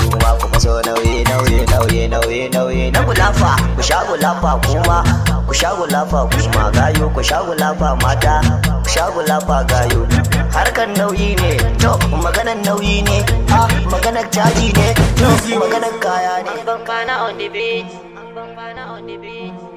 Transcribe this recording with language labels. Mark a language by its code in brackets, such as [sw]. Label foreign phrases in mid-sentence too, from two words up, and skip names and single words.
[ha] Kuma ku faso nauyi, nauyi, nauyi, nauyi, nauyi. Na gulafa, ku sha gulafa, kuma ku sha gulafa, kuma gayo, ku sha gulafa, mata, ku sha gulafa, gayo. Harkan nauyi ne, to, maganan nauyi ne, ah, maganar caji ne, to, maganar kaya ne. [en] Abang Bana on the beat. Abang Bana on the beat.